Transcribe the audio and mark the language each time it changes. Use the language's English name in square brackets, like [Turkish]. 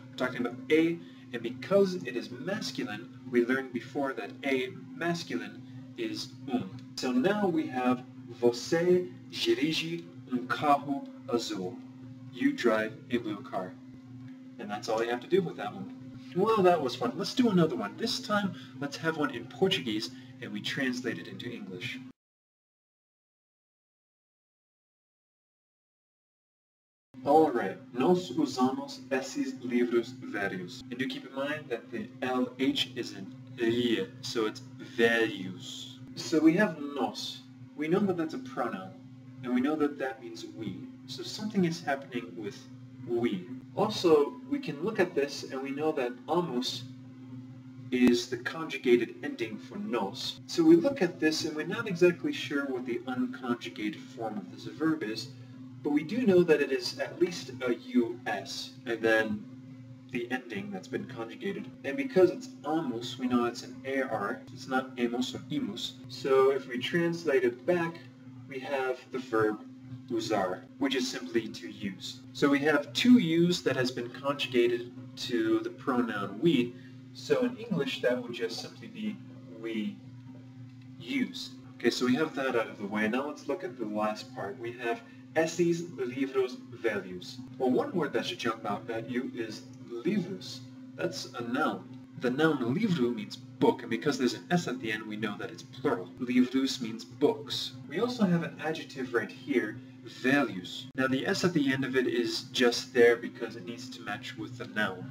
[English] We're talking about a, and because it is masculine, we learned before that a masculine is So now we have [Portuguese] você dirige carro azul. [English] You drive a blue car. And that's all you have to do with that one. Well, that was fun. Let's do another one. This time, let's have one in Portuguese, and we translate it into English. [Portuguese] Alright, nós usamos esses livros velhos. [English] And do keep in mind that the LH is an I, so it's velhos. So we have nós. We know that that's a pronoun, and we know that that means we. So something is happening with we. Also, we can look at this and we know that amos is the conjugated ending for nos. So we look at this and we're not exactly sure what the unconjugated form of this verb is, but we do know that it is at least a us, and then the ending that's been conjugated. And because it's amos, we know it's an ar, it's not amos or imus. So if we translate it back, we have the verb usar, which is simply to use. So we have to use that has been conjugated to the pronoun we, so in English that would just simply be we use. Okay, so we have that out of the way. Now let's look at the last part. We have [Portuguese] esses livros velhos. [English] Well, one word that should jump out at you is livros. That's a noun. The noun livro means book, and because there's an S at the end, we know that it's plural. Livros means books. We also have an adjective right here, velhos. Now the S at the end of it is just there because it needs to match with the noun.